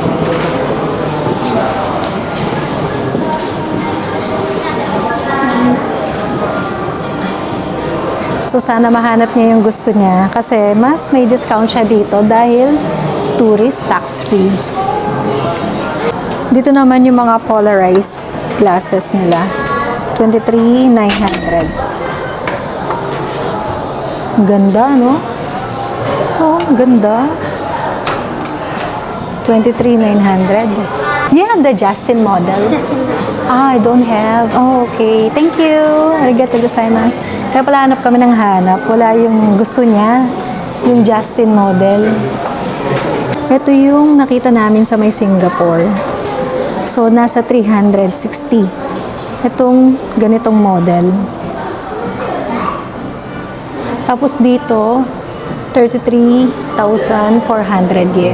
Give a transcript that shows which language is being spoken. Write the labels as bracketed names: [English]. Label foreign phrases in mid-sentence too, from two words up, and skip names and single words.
[Filipino] So, sana mahanap niya yung gusto niya kasi mas may discount siya dito dahil [English] tourist tax-free. [Filipino] Dito naman yung mga [English] polarized glasses [Filipino] nila. 23,900. Ganda, no? Oh, ganda. 23,900. [English] You have the Justin model? I don't have. Oh, okay. Thank you. [Japanese] ありがとうございます. [Filipino] Kaya pala hanap kami ng hanap. Wala yung gusto niya. Yung Justin model. Ito yung nakita namin sa may Singapore. So, nasa 360. Itong ganitong model. Tapos dito, 33,400 yen.